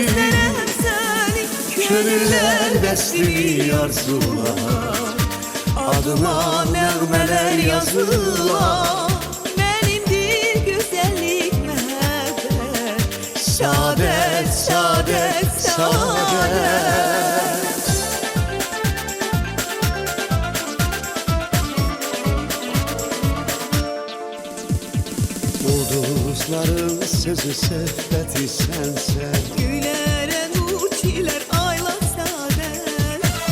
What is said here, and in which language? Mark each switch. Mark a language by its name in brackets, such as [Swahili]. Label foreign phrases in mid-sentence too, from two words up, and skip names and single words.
[Turkish] Gönüller besliyor arzular, [Azerbaijani] adına nəğmələr yazırlar. [Turkish] Benimdir güzellik mehabbet, saadet, saadet, saadet. [Azerbaijani] Ulduzların sözü söhbəti sənsən. Gülərə nur çilər aylar saadet.